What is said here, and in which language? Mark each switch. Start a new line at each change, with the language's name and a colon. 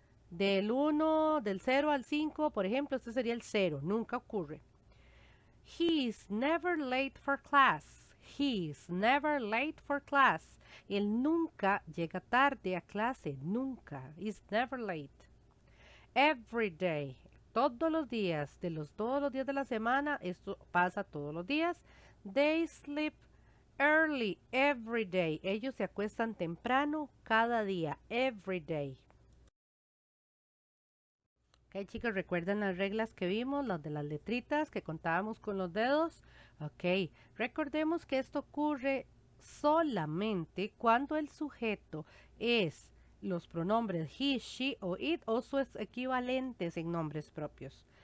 Spanish: Del 1, del 0 al 5, por ejemplo, este sería el 0. Nunca ocurre.
English: He is never late for class. He is never late for class.
Spanish: Él nunca llega tarde a clase. Nunca.
English: Is never late. Every day.
Spanish: Todos los días. Todos los días de la semana. Esto pasa todos los días.
English: They sleep early every day.
Spanish: Ellos se acuestan temprano cada día.
English: Every day.
Spanish: Ok, chicos, ¿recuerdan las reglas que vimos? Las de las letritas que contábamos con los dedos. Ok, recordemos que esto ocurre solamente cuando el sujeto es los pronombres he, she o it o sus equivalentes en nombres propios.